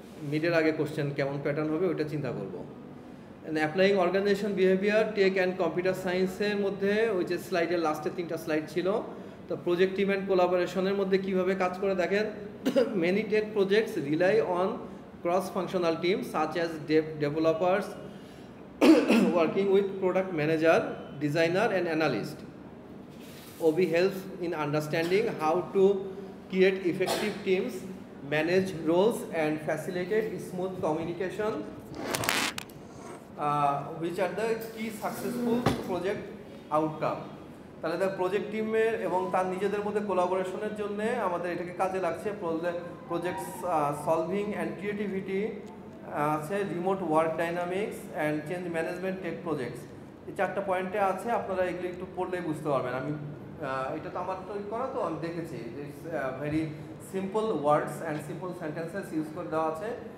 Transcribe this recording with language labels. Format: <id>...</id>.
<bn>মিডের আগে কোশ্চেন কেমন প্যাটার্ন হবে ওইটা চিন্তা করবো। Applying organisation behaviour take and computer সায়েন্সের মধ্যে ওই যে স্লাইডের লাস্টে 3টা স্লাইড ছিল। তো প্রজেক্ট টিম অ্যান্ড কোলাবোরেশনের মধ্যে কীভাবে কাজ করে দেখেন,</bn> <en>Many tech projects rely on cross-functional teams such as developers working with product manager, designer and analyst. OB helps in understanding how to create effective teams, manage roles and facilitate smooth communication, which are the key successful project outcome.</en> <bn>তাহলে project টিমের এবং তার নিজেদের মধ্যে কোলাবোরেশনের জন্য আমাদের এটাকে কাজে লাগছে।</bn> <en>Project solving and creativity আছে, remote work dynamics and change management tech projects.</en> <bn>এই 4টা পয়েন্টে আছে, আপনারা এগুলি একটু পড়লেই বুঝতে পারবেন। আমি এটা তো আমার তৈরি করা, তো আমি দেখেছি</bn> <en>very simple words and simple sentences use</en> <bn>করে দেওয়া আছে।</bn>